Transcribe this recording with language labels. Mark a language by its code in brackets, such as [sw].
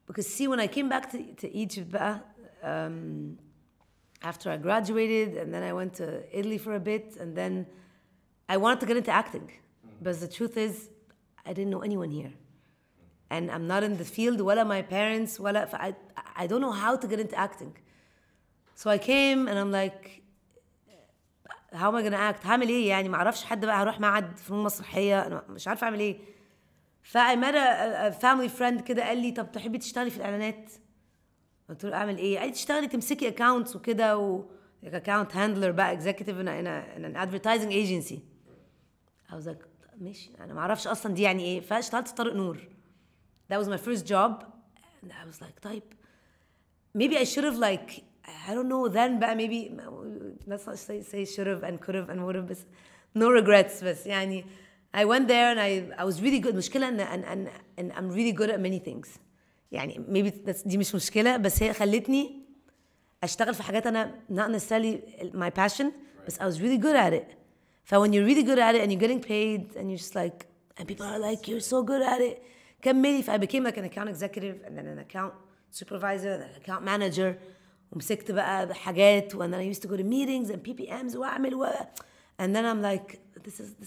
[en] Because see, when I came back to Egypt, after I graduated, and then I went to Italy for a bit, and then I wanted to get into acting, but the truth is, I didn't know anyone here. And I'm not in the field ولا my parents ولا I don't know how to get into acting. So I came and I'm like how am I gonna act؟ [ar] هعمل ايه يعني ما اعرفش حد بقى هروح معهد فنون مسرحية انا مش عارفة اعمل ايه. [en] I met a family friend [ar] كده قال لي طب تحبي تشتغلي في الاعلانات؟ قلت له اعمل ايه؟ قال لي تشتغلي تمسكي accounts وكده [en] account handler بقى executive in an advertising agency. I was like [ar] ماشي انا ما اعرفش اصلا دي يعني ايه فاشتغلت في طارق نور. [en] That was my first job and I was like طيب maybe I should have like I don't know then بقى maybe let's not say should have and could have and would have بس no regrets [ar] بس يعني [en] I went there and I was really good مشكلة and I'm really good at many things يعني maybe [ar] دي مش مشكلة بس هي خلتني أشتغل في حاجات أنا [en] not necessarily my passion بس I was really good at it when you're really good at it and you're getting paid and you're just like and people are like you're so good at it كملي I became like an account executive and then an account supervisor and an account manager [ar] ومسكت بقى حاجات [en] and then I used to go to meetings and PPMs وأعمل and then I'm like this